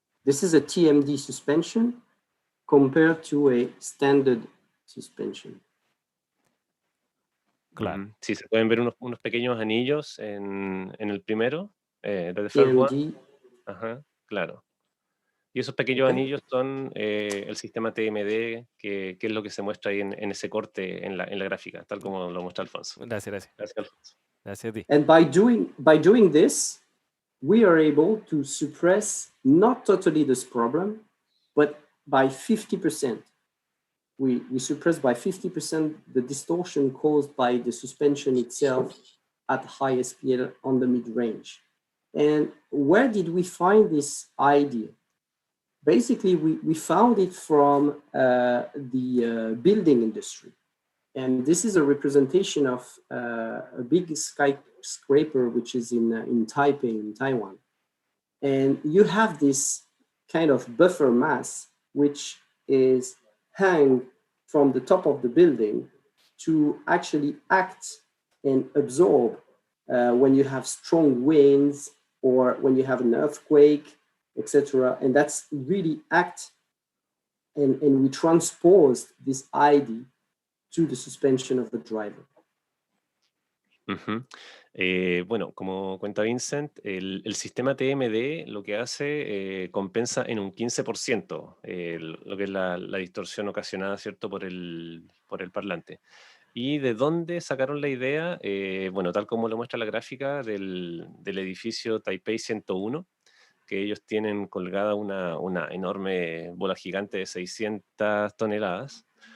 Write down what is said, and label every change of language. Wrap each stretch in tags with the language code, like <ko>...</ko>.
<en>This is a TMD suspension compared to a standard suspension.</en> <es>Claro. Ujú. Sí, se pueden ver unos pequeños anillos en el primero,</es> <en>the first one. TMD,</en> <es>Ajá, claro. Y esos pequeños</es> <en>okay.</en> <es>anillos son el sistema TMD, que es lo que se muestra ahí en ese corte en la gráfica, tal como lo muestra Alfonso. Gracias. Gracias, Alfonso. Gracias a ti.</es> <en>And by doing this, we are able to suppress not totally this problem, but by 50%. We suppress by 50% the distortion caused by the suspension itself at high SPL on the mid-range. And where did we find this idea? Basically, we found it from the building industry. And this is a representation of a big skyscraper, which is in Taipei, in Taiwan. And you have this kind of buffer mass, which is hang from the top of the building to actually act and absorb when you have strong winds or when you have an earthquake, etc. And that's really act, and we transpose this ID to the suspension of the driver.</en> <es>Ujú. Bueno, como cuenta Vincent, el sistema TMD lo que hace compensa en un 15% lo que es la distorsión ocasionada, ¿cierto?, por el parlante. ¿Y de dónde sacaron la idea? Bueno, tal como lo muestra la gráfica del edificio Taipei 101, que ellos tienen colgada una enorme bola gigante de 600 toneladas.</es>